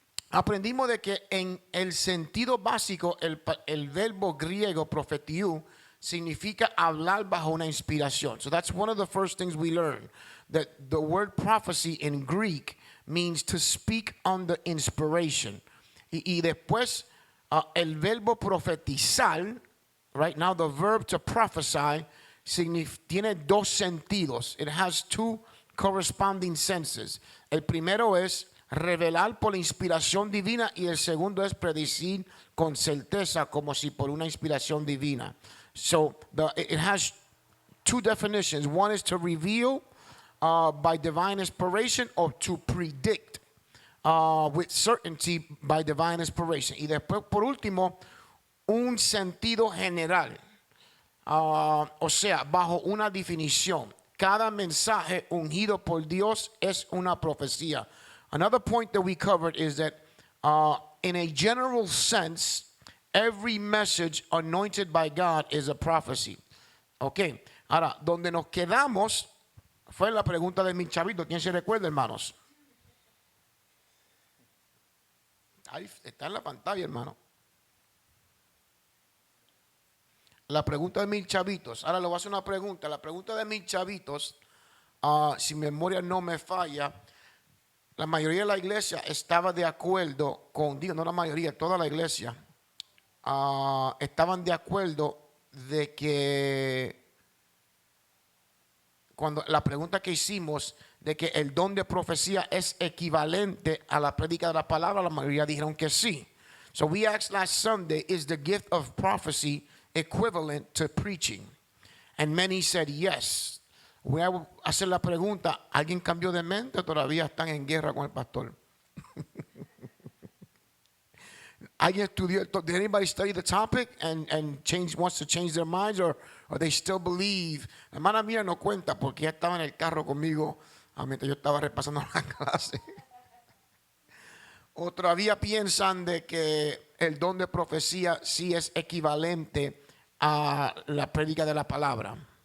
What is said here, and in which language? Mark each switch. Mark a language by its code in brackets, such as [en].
[es] Aprendimos de que en el sentido básico el verbo griego profetiú significa hablar bajo una inspiración. [en] So that's one of the first things we learned, that the word prophecy in Greek means to speak under inspiration. [es] Y después el verbo profetizar, [en] right now the verb to prophesy, [es] tiene dos sentidos. [en] It has two corresponding senses. [es] El primero es revelar por la inspiración divina y el segundo es predecir con certeza como si por una inspiración divina. [en] So it has two definitions. One is to reveal by divine inspiration, or to predict with certainty by divine inspiration. [es] Y después, por último, un sentido general. O sea, bajo una definición. Cada mensaje ungido por Dios es una profecía. [en] Another point that we covered is that in a general sense, every message anointed by God is a prophecy. [es] Ok, ahora, donde nos quedamos fue la pregunta de mi chavito. ¿Quién se recuerda, hermanos? Ahí está en la pantalla, hermano. La pregunta de mis chavitos. Ahora le voy a hacer una pregunta. La pregunta de mis chavitos, si mi memoria no me falla, la mayoría de la iglesia estaba de acuerdo con, digo, no la mayoría, toda la iglesia, estaban de acuerdo de que cuando la pregunta que hicimos de que el don de profecía es equivalente a la prédica de la palabra, la mayoría dijeron que sí. [en] So we asked last Sunday, is the gift of prophecy equivalent to preaching? And many said yes. [es] Voy a hacer la pregunta, ¿alguien cambió de mente o todavía están en guerra con el pastor? ¿Alguien estudió? [en] Did anybody study the topic and wants to change their minds, or they still believe? [es] La hermana mía no cuenta porque ella estaba en el carro conmigo mientras yo estaba repasando la clase. O todavía piensan de que el don de profecía sí es equivalente a la prédica de la palabra.